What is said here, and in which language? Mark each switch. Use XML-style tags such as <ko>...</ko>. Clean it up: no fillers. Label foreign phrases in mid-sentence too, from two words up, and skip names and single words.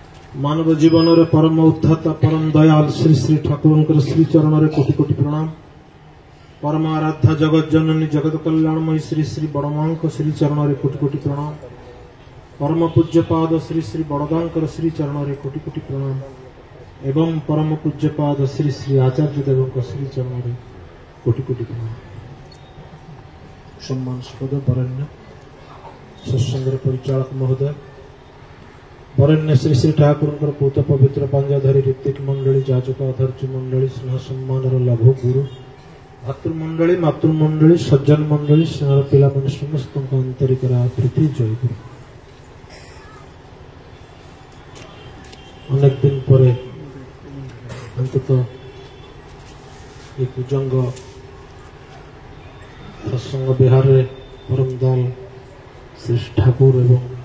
<or>ମାନବ ଜୀବନ ରେ ପରମ ଉଦ୍ଧାତା ପରମ ଦୟାଲ ଶ୍ରୀ ଶ୍ରୀ ଠାକୁର ଶ୍ରୀ ଚରଣ ରେ କୋଟି କୋଟି ପ୍ରଣାମ। ପରମ ଆରାଧ୍ୟା ଜଗତ ଜନନୀ ଜଗତ କଲ୍ୟାଣମୟୀ ଶ୍ରୀ ଶ୍ରୀ ବଡ଼ମା ଶ୍ରୀ ଚରଣ ରେ କୋଟି କୋଟି ପ୍ରଣାମ। ପରମ ପୂଜ୍ୟ ପାଦ ଶ୍ରୀ ଶ୍ରୀ ବଡ଼ଦା ଶ୍ରୀ ଚରଣ ରେ କୋଟି କୋଟି ପ୍ରଣାମ ଏବଂ ପରମ ପୂଜ୍ୟ ପାଦ ଶ୍ରୀ ଶ୍ରୀ ଆଚାର୍ଯ୍ୟ ଦେବ ଶ୍ରୀ ଚରଣ ରେ କୋଟି କୋଟି ପ୍ରଣାମ। ସମ୍ମାନସ୍ପଦ ବରେଣ୍ୟ ସତ୍ସଙ୍ଗ ପରିଚାଳକ ମହୋଦୟ, ବରେଣ୍ୟ ଶ୍ରୀ ଶ୍ରୀ ଠାକୁର ପୂତ ପବିତ୍ର ପାଞ୍ଜାଧାରୀ ଋତ୍ୱିକ ମଣ୍ଡଳୀ, ଯାଜକ ଅଧର୍ଜ ମଣ୍ଡଳୀ, ସ୍ନେହ ସମ୍ମାନ ଲଘୁ ଗୁରୁ ଭ୍ରାତୃମଣ୍ଡଳୀ, ମାତୃମଣ୍ଡଳୀ, ସଜ୍ଜନ ମଣ୍ଡଳୀ, ସ୍ନେହ ପିଲା ମାନ ସମସ୍ତ ଆନ୍ତରିକ ପ୍ରୀତି ଜୟ ଗୁରୁ। ଅନେକ ଦିନ ପର ଅନ୍ତତଃ ଏ କୁଜଙ୍ଗ ସତ୍ସଙ୍ଗ ବିହାର ପରମ ଦଲ ଶ୍ରୀ ଠାକୁର ଏବଂ</or>